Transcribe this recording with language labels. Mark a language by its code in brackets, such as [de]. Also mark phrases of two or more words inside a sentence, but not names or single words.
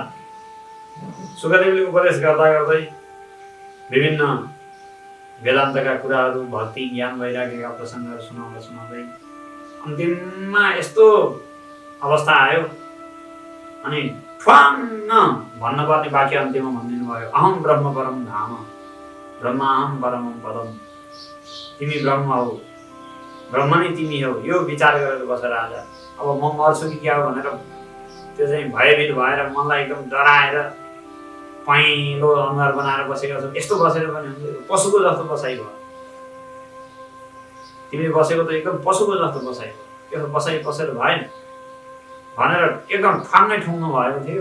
[ne] सुखदेवले उपदेश गर्दा गर्दै विभिन्न वेदान्तका कुराहरू, भक्ति, ज्ञान, वैराग्यका प्रसङ्गहरू सुनाउँदा सुनाउँदै अन्तिममा यस्तो अवस्था आयो अनि ठ्वाङ्ग भन्नुपर्ने वाक्य अन्त्यमा भनिदिनु भयो, [sa] अहम ब्रह्म परम धाम, ब्रह्माहम परमं पदम। [ne] तिमी ब्रह्म हौ, ब्रह्म नै तिमी हौ। यो विचार गरेर बस राजा। अब म मर्छु कि क्या भनेर त्यो चाहिँ भयभीत भएर मनलाई एकदम डराएर पहेँलो अनुहार बनाएर बसेको छ। यस्तो बसेर पनि हुन्छ, पशुको जस्तो बसाइ भयो। तिमीले बसेको त एकदम पशुको जस्तो बसाइ भयो, यो बसाइ बसेर भएन भनेर एकदम ठान्नै ठुङ्नु भएको थियो।